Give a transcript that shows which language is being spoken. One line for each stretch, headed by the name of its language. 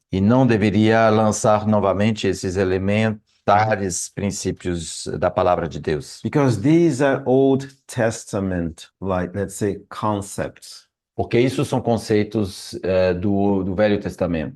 Portuguese: e não deveria lançar novamente esses elementares princípios da palavra de Deus,
English: because these are Old Testament, like let's say, concepts.
Portuguese: porque isso são conceitos do Velho Testamento.